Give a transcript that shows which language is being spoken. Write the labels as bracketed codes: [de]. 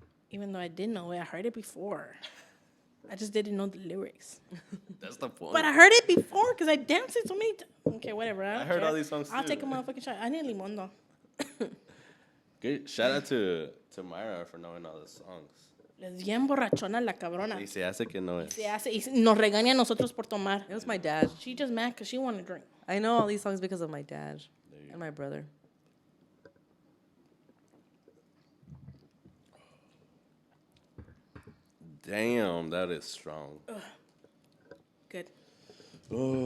[en] Even though I didn't know it, I heard it before. I just didn't know the lyrics. That's the point. But I heard it before because I danced it so many times. Okay, whatever. I heard all these songs I'll too. take a motherfucking shot. I need limón though. Good. Shout out to Mayra for knowing all the songs. [es] Es bien borrachona la cabrona. Y se hace que no es. Se hace, y nos regaña a nosotros por tomar. [en] It was my dad. She just mad because she want to drink. I know all these songs because of my dad and my brother. Damn, that is strong. Good. Oh.